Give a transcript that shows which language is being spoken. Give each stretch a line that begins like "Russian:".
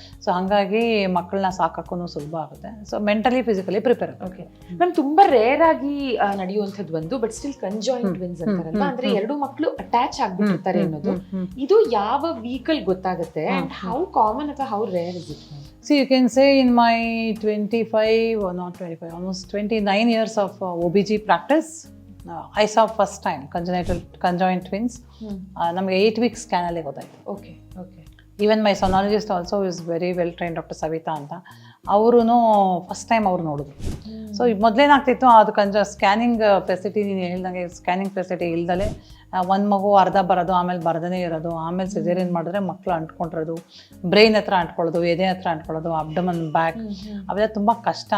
Kannada: So ಹಾಗಾಗಿ ಮಕ್ಕಳನ್ನ ಸಾಕೋಕ್ಕೂ ಸುಲಭ ಆಗುತ್ತೆ. ಸೊ ಮೆಂಟಲಿ ಫಿಸಿಕಲಿ ಪ್ರಿಪೇರ್ ಆಗುತ್ತೆ. ಓಕೆ ಮ್ಯಾಮ್, ತುಂಬಾ ರೇರ್ ಆಗಿ ನಡೆಯುವಂಥದ್ದು ಒಂದು, ಬಟ್ ಸ್ಟಿಲ್ ಕಂಜಾಯಿಂಟ್ ಟ್ವಿನ್ಸ್ ಅಂತಾರಲ್ಲ, ಅಂದ್ರೆ ಎರಡು ಮಕ್ಕಳು ಅಟ್ಯಾಚ್ ಆಗ್ಬಿಟ್ಟಿರ್ತಾರೆ ಅನ್ನೋದು, ಇದು ಯಾವ ವೀಕಲ್ ಗೊತ್ತಾಗುತ್ತೆ ಅಂಡ್ ಹೌ ಕಾಮನ್ ಅಥವಾ
English: How rare is it? See, you can say in my 25 or not 25, almost 29 years of OBG practice, I saw first time conjoined twins.
Kannada: ನಮಗೆ 8 weeks ಸ್ಕ್ಯಾನಲ್ಲಿ ಗೊತ್ತಾಯ್ತು. Okay okay.
English: Even my sonologist also is very well train, doctor Savita ಅಂತ.
Kannada: ಅವರು first time ಅವ್ರು ನೋಡಿದ್ರು. So ಮೊದಲೇನಾಗ್ತಿತ್ತು, ಅದು scanning facility, ನೀನು ಹೇಳ್ದಂಗೆ scanning facility ಇಲ್ದಲೆ ಒಂದು ಮಗು ಅರ್ಧ ಬರೋದು, ಆಮೇಲೆ ಬರದೇ ಇರೋದು, ಆಮೇಲೆ ಸಿಸೇರಿಯನ್ ಮಾಡಿದ್ರೆ ಮಕ್ಕಳು ಅಂಟ್ಕೊಂಡಿರೋದು, ಬ್ರೈನ್ ಹತ್ರ ಅಂಟ್ಕೊಳ್ಳೋದು, ಎದೆ ಹತ್ರ ಅಂಟ್ಕೊಳ್ಳೋದು, ಅಬ್ಡಮನ್, ಬ್ಯಾಕ್, ಅವೆಲ್ಲ ತುಂಬ ಕಷ್ಟ.